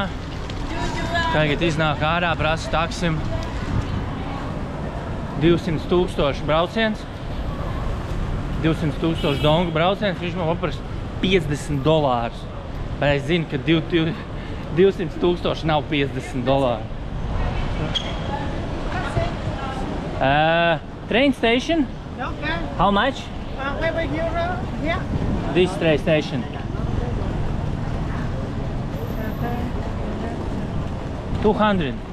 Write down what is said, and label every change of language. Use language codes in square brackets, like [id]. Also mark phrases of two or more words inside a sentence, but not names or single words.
[lv] Tagad iznāk ārā, prasa taksim 200,000 brauciens, 200,000 dongu brauciens, viņš man paprasa $50. Bet es zinu, ka 200,000 nav $50. [en] Train station? Okay. How much? Maybe here, yeah. This train station. 200.